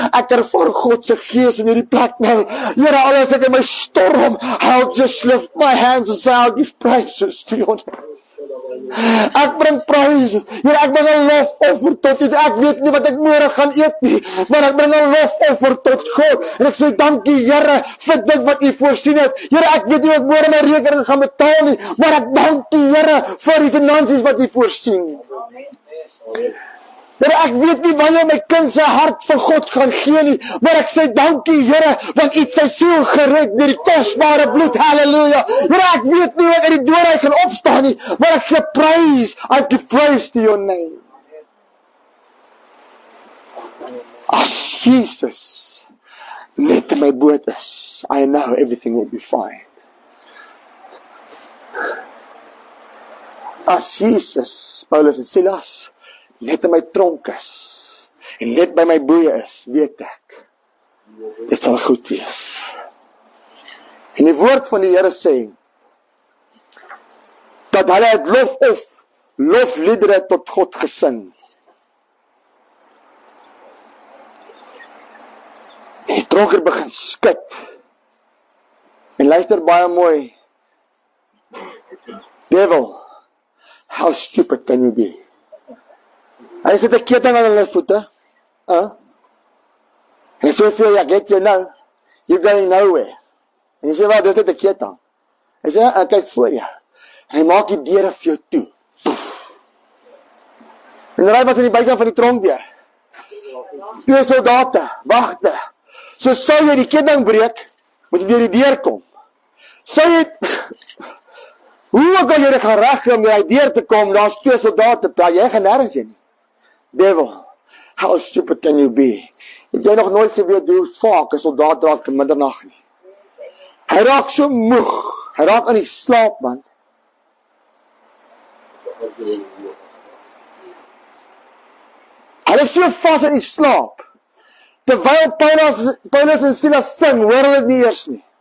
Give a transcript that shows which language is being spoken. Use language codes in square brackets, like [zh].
[af] Ek ervaar God se gees in hierdie plek nou. Here, al is ek in my storm, [en] I'll just lift my hands and say, I'll give praises to your name. [af] Ek bring praises. Here, ek bring 'n lofoffer tot U. Ek weet nie wat ek môre gaan eet nie, maar ek bring 'n lofoffer tot God. En ek sê dankie Here vir dit wat U voorsien het. Here, ek weet nie ek môre my rekening gaan betaal nie, maar ek dank U Here vir die finansies wat U voorsien. Here, ek weet nie wanneer my kind sy hart vir God gaan gee nie, maar ek sê dankie Here, want U het sy siel gered deur die kosbare bloed. Halleluja. Here, ek weet nie wat uit die dood uit gaan opstaan nie, maar ek gee praise. [en] I give praise to your name. [af] As Jesus net in my boot is, [en] I know everything will be fine. [af] As Jesus, Paulus en Silas, net in my tronk is, en net by my boeie is, weet ek, dit sal goed wees. En die woord van die Here sê, dat hulle het lofliedere tot God gesing. En die tronker begin skud. En luister baie mooi. [en] Devil, how stupid can you be? [af] Hy sit 'n ketting aan hulle voete. En hy sê vir jou, [en] I get you now. You're going nowhere. [af] En jy sê, wat, dis dit 'n ketting? Hy sê, kyk voor jou. En hy maak die deure vir jou toe. En hy was in die buikant van die tronkdeur. 2 soldate, wagte. So sou jy die ketting breek, moet jy deur die deur kom. Sou jy, hoe ook al jy gaan regkry om by die deur te kom, daar's 2 soldate, jy gaan nergens heen nie. [en] Devil, how stupid can you be? [af] Het jy nog nooit geweet hoe vaak 'n soldaat raak in middernag nie? Hy raak so moeg, hy raak aan die slaap, man. Hy is so vas in die slaap. Terwyl Paulus en Silas sing, hoor hulle dit nie eers nie.